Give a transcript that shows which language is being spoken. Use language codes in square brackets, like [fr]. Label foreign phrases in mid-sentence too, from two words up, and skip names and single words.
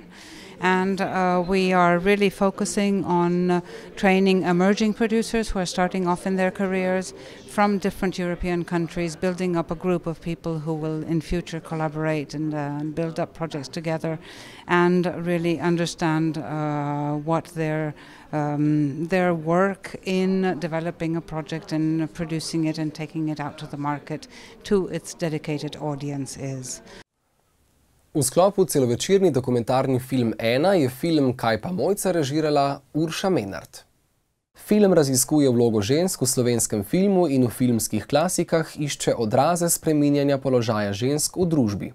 [en] And we are really focusing on training emerging producers who are starting off in their careers from different European countries, building up a group of people who will in future collaborate and build up projects together and really understand what their work in developing a project and producing it and taking it out to the market to its dedicated audience is. [sl] V sklopu celovečerni dokumentarni film Ena je film Kaj pa Mojca režirala Urša Menart. Film raziskuje vlogo žensk v slovenskem filmu in v filmskih klasikah išče odraze spreminjanja položaja žensk v družbi.